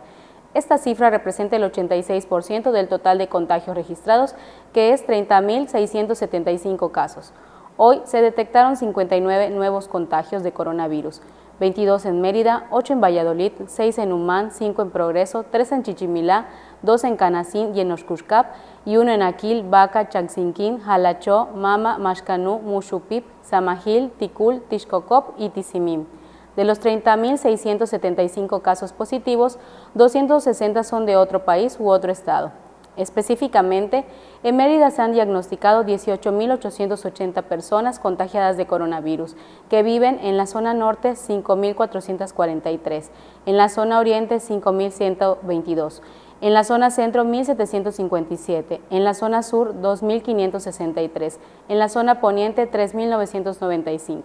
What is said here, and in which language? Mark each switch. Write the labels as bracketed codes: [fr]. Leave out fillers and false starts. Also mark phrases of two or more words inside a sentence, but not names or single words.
[es] Esta cifra representa el 86% del total de contagios registrados, que es 30.675 casos. Hoy se detectaron 59 nuevos contagios de coronavirus, 22 en Mérida, 8 en Valladolid, 6 en Umán, 5 en Progreso, 3 en Chichimilá, 2 en Canacín y en Oxcuxcap, y 1 en Aquil, Baca, Chaxinquín, Jalachó, Mama, Maxcanú, Muxupip, Samajil, Ticul, Tixcocop y Tizimín. De los 30.675 casos positivos, 260 son de otro país u otro estado. Específicamente, en Mérida se han diagnosticado 18.880 personas contagiadas de coronavirus, que viven en la zona norte 5.443, en la zona oriente 5.122, en la zona centro 1.757, en la zona sur 2.563, en la zona poniente 3.995.